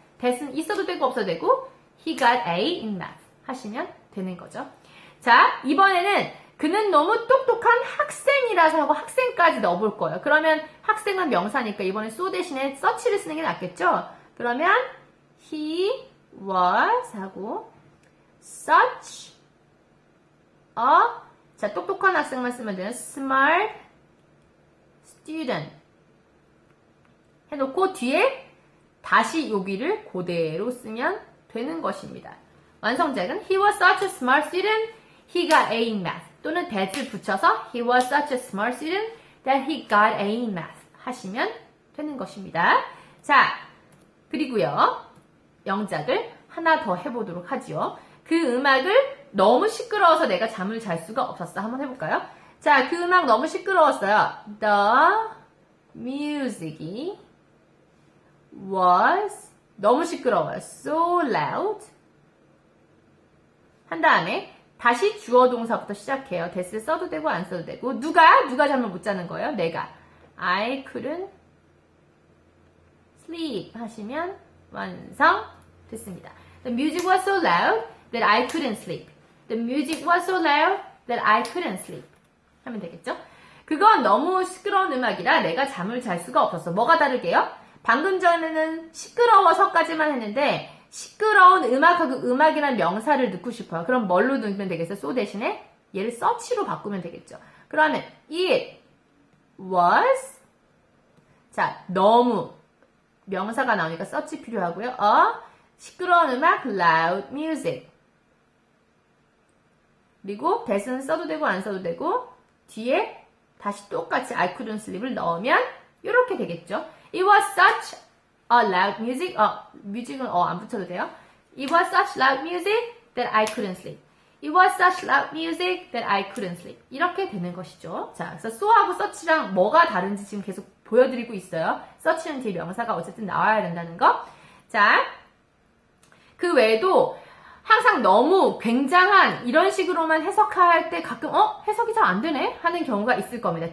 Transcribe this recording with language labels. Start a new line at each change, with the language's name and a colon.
Korean: that은 있어도 되고 없어도 되고
English: he got A in math.
Korean: 하시면 되는 거죠. 자, 이번에는 그는 너무 똑똑한 학생이라서 하고 학생까지 넣어볼 거예요. 그러면 학생은 명사니까 이번에 so 대신에 such를 쓰는 게 낫겠죠? 그러면 he was 하고 such a 자, 똑똑한 학생만 쓰면 되는
English: smart student
Korean: 해놓고 뒤에 다시 여기를 그대로 쓰면 되는 것입니다. 완성작은
English: He was such a smart student, he got A in math.
Korean: 또는 that을 붙여서
English: He was such a smart student that he got A in math.
Korean: 하시면 되는 것입니다. 자, 그리고요. 영작을 하나 더 해보도록 하지요. 그 음악을 너무 시끄러워서 내가 잠을 잘 수가 없었어. 한번 해볼까요? 자, 그 음악 너무 시끄러웠어요.
English: The music was
Korean: 너무 시끄러워요.
English: So loud.
Korean: 한 다음에 다시 주어 동사부터 시작해요. that을 써도 되고 안 써도 되고 누가 잠을 못 자는 거예요? 내가.
English: I couldn't sleep
Korean: 하시면 완성 됐습니다.
English: The music was so loud that I couldn't sleep. The music was so loud that I couldn't sleep.
Korean: 하면 되겠죠? 그건 너무 시끄러운 음악이라 내가 잠을 잘 수가 없었어. 뭐가 다르게요? 방금 전에는 시끄러워서까지만 했는데 시끄러운 음악하고 음악이란 명사를 넣고 싶어요. 그럼 뭘로 넣으면 되겠어요? so 대신에 얘를 search로 바꾸면 되겠죠. 그러면 it was 자 너무 명사가 나오니까 such 필요하고요. 시끄러운 음악, loud music. 그리고 that은 써도 되고 안 써도 되고 뒤에 다시 똑같이
English: I couldn't sleep
Korean: 을 넣으면 이렇게 되겠죠.
English: It was such a loud music.
Korean: 뮤직은 안 붙여도 돼요.
English: It was such loud music that I couldn't sleep. It was such loud music that I couldn't sleep.
Korean: 이렇게 되는 것이죠. 자, 그래서 so하고 such랑 뭐가 다른지 지금 계속 보여드리고 있어요. such는 뒤에 명사가 어쨌든 나와야 된다는 거. 자, 그 외에도 항상 너무 굉장한 이런 식으로만 해석할 때 가끔 해석이 잘 안 되네 하는 경우가 있을 겁니다.